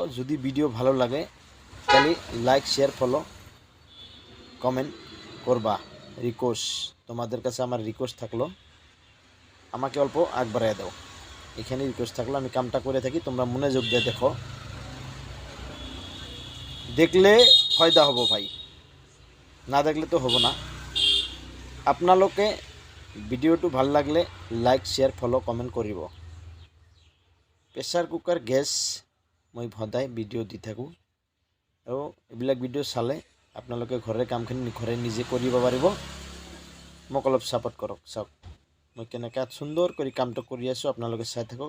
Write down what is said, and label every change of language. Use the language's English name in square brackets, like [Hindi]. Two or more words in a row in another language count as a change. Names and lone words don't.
[Bangla] যদি ভিডিও ভালো লাগে তাহলে [English] like share follow comment [Bangla] করবা। রিকোয়েস্ট, তোমাদের কাছে আমার রিকোয়েস্ট থাকলো, আমাকে অল্প আগ বাড়াই দাও। এখানে রিকোয়েস্ট থাকলো, আমি কামটা করে থাকি, তোমরা মনোযোগ দিয়ে দেখো। দেখলে ফায়দা হবো ভাই, না দেখলে তো হবো না। [Assamese] আপোনালোকে ভিডিওটো ভাল লাগলে [English] like share follow comment [Assamese] কৰিব। [English] pressure cooker [Assamese] গেছ মই সদায় ভিডিঅ' দি থাকোঁ, আৰু এইবিলাক ভিডিঅ' চালে আপোনালোকে ঘৰৰ কামখিনি ঘৰে নিজে কৰিব পাৰিব। মোক অলপ ছাপোৰ্ট কৰক। চাওক মই কেনেকৈ সুন্দৰ কৰি কামটো কৰি আছোঁ, আপোনালোকে চাই থাকক।